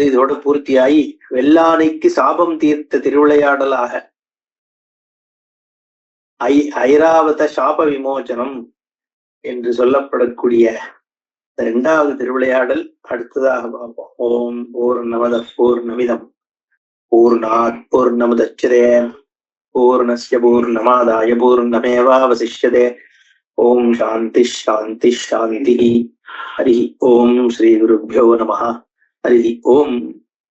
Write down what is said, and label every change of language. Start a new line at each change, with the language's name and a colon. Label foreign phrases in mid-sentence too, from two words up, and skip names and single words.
Tamil: இதோட பூர்த்தியாகி வெள்ளானைக்கு சாபம் தீர்த்த திருவிளையாடலாக ஐராவத சாப விமோசனம் என்று சொல்லப்படக்கூடிய 2வது திருவிளையாடல் அடுத்ததாக பார்ப்போம்.
Sanskrit: ॐ पूर्णमदः पूर्णमिदम् पूर्णात् पूर्णमुदच्यते पूर्णस्य पूर्णमादाय पूर्णमेवावशिष्यते ॐ शान्ति शान्ति शान्ति. हरि ॐ श्री गुरुभ्यो नमः. हरि ॐ.